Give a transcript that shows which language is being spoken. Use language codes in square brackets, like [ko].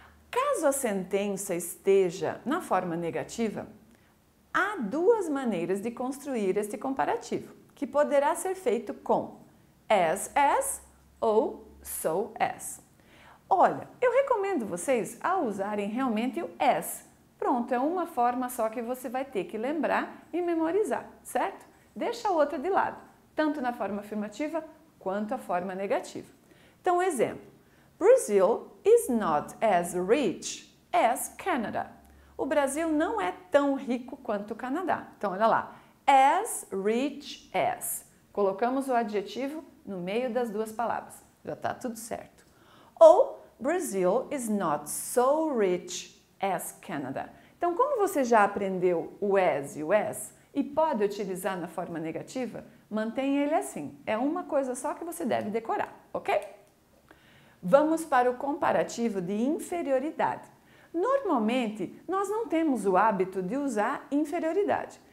[pt] Caso a sentença esteja na forma negativa, há 2 maneiras de construir este comparativo, que poderá ser feito com as ou so as. Olha, eu recomendo vocês a usarem realmente o as. Pronto, é uma forma só que você vai ter que lembrar e memorizar, certo? Deixa a outra de lado, tanto na forma afirmativa quanto a forma negativa. Então, exemplo: [en] Brazil is not as rich as Canada. [pt] O Brasil não é tão rico quanto o Canadá. Então, olha lá, [en] as rich as. [pt] Colocamos o adjetivo no meio das 2 palavras. Já está tudo certo. [en] Ou Brazil is not so rich as Canada. [pt] Então, como você já aprendeu o as e o as e pode utilizar na forma negativa, mantenha ele assim. É uma coisa só que você deve decorar, ok? Vamos para o comparativo de inferioridade. Normalmente, nós não temos o hábito de usar inferioridade.